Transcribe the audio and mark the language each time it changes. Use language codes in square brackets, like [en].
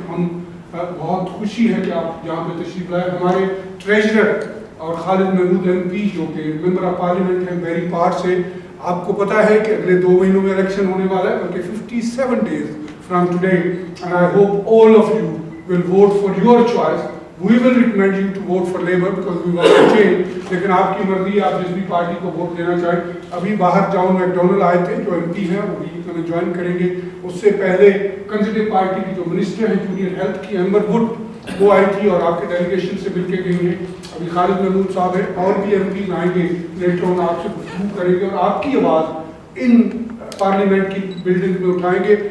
[ur] ہم بہت خوشی ہے کہ آپ یہاں پہ تشریف لائے. ہمارے ٹریجرر اور خالد محمود ایم پی جو کہ ممبر آف پارلیمنٹ ہیں بیری پار سے, آپ کو پتا ہے کہ اگلے 2 مہینوں میں الیکشن ہونے والا ہے, بلکہ [en] 57 days from today, and I hope all of you will vote for your choice. We will recommend you to vote for Labour because we want to change. [ur] لیکن آپ کی مرضی, آپ جس بھی پارٹی کو ووٹ دینا چاہیں. ابھی باہر جان میکڈونلڈ آئے تھے جو ایم پی ہیں, وہ بھی ہمیں جوائن کریں گے. اس سے پہلے کنزرویٹو پارٹی کی جو منسٹر ہیں جونیئر ہیلتھ کی, ایمبر وڈ, وہ آئی تھی اور آپ کے ڈیلیگیشن سے مل کے گئی ہیں. ابھی خالد محمود صاحب ہیں, اور بھی ایم پیز آئیں گے لیٹر آن, آپ سے گفتگو کریں گے اور آپ کی آواز ان پارلیمنٹ کی بلڈنگ میں اٹھائیں گے.